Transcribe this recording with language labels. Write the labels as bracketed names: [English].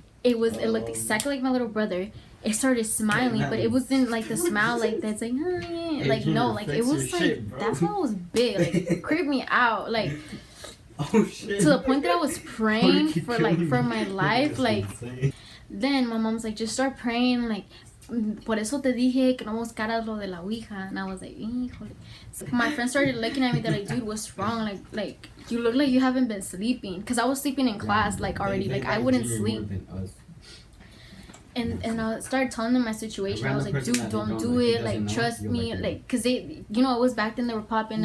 [English] It looked exactly like my little brother. It started smiling, but it wasn't like the smile like that's like, oh, yeah. Like no, like it was like that smile was big. Like it creeped me out. Like Oh shit. to the point that I was praying for my life. Like then my mom's like, just start praying. [Spanish] Like por eso te dije que no buscaras lo de la ouija. [English] And I was like, [Spanish] híjole. [English] So my friend started looking at me. They're like, dude, what's wrong? Like you look like you haven't been sleeping. Because I was sleeping in class like already. Like I wouldn't sleep. And I started telling them my situation. I was like, dude, don't do it. Like trust me. Like because they, you know, it was back then they were popping.